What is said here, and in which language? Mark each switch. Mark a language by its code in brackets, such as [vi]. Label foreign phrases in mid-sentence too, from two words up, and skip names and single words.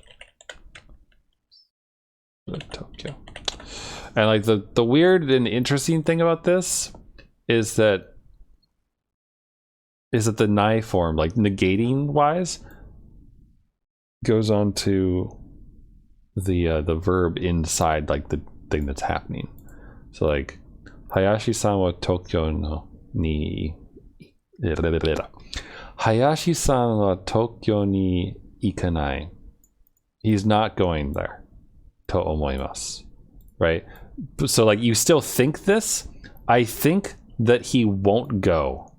[en] And like the weird and interesting thing about this is that the nai form, like negating wise, goes on to the verb inside like the thing that's happening. So like [ja] Hayashi-san wa Tokyo no ni Hayashi-san wa Tokyo ni ikanai. [en] He's not going there. [ja] To omoimasu. [en] Right? So like you still think this? I think that he won't go.